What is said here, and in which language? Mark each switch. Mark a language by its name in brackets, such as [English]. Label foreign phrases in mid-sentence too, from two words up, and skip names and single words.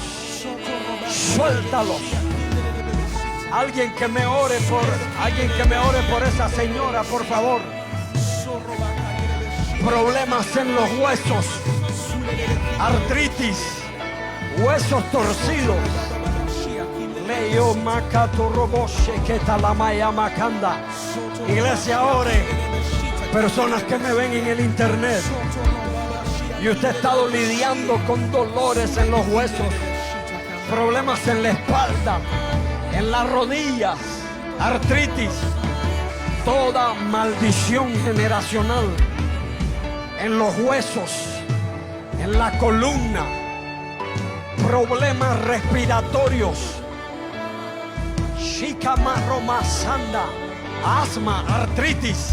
[Spanish] Suéltalos. Alguien que me ore por esa señora, por favor. Problemas en los huesos, artritis, huesos torcidos. Leyo macato roboshe que talamaya macanda. Iglesia, ore. Personas que me ven en el internet y usted ha estado lidiando con dolores en los huesos, problemas en la espalda, en las rodillas, artritis, toda maldición generacional en los huesos, en la columna, problemas respiratorios, shikamarromasanda, asma, artritis.